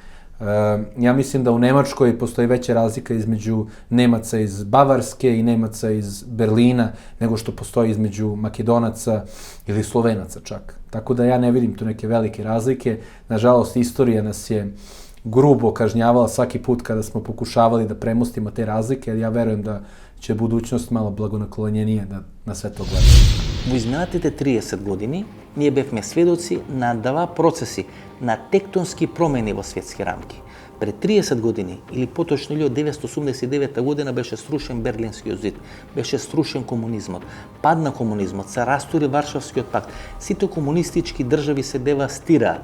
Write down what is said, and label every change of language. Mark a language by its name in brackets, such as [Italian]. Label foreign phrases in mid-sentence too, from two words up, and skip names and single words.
[Serbian] Ja mislim da u Nemačkoj postoji veća razlika između Nemaca iz Bavarske i Nemaca iz Berlina nego što postoji između Makedonaca ili Slovenaca čak. Tako da ja ne vidim tu neke velike razlike. Nažalost, istorija nas je grubo kažnjavala svaki put kada smo pokušavali da premostimo te razlike, jer ja verujem da će budućnost malo blagonaklonjenije da na sve to gleda. [Macedonian] Во изминатите 30 години ние бевме сведоци на два процеси на тектонски промени во светски рамки. Пред 30 години, или поточно 1989 година, беше срушен Берлинскиот зид, беше срушен комунизмот, падна комунизмот, се растури Варшавскиот пакт, сите комунистички држави се девастираат.